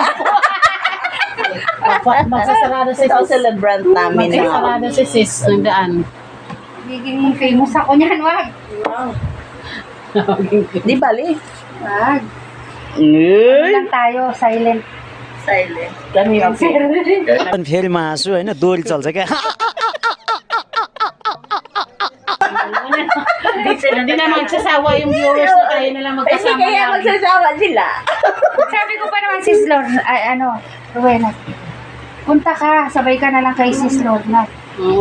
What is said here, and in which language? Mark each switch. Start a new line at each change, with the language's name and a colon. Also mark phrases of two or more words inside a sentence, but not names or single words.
Filipino: Magsasarado si ito ang sis. celebrant namin. Magsasarado si sis ng daan. Giging famous ako niyan, wag. Di bali. Wag. Uy! Lang tayo, silent. Silent. Kami yung
Nepali: फेरि हाँसु होइन दोहोरी चल्छ क्या
Filipino: Hindi na magsasawa yung viewers na tayo na lang Kasi magkasama kaya lagi. magsasawa sila. Sabi ko pa naman, Sis Lord, Rowena, punta ka, sabay ka na lang kay Sis Lord na. Oo.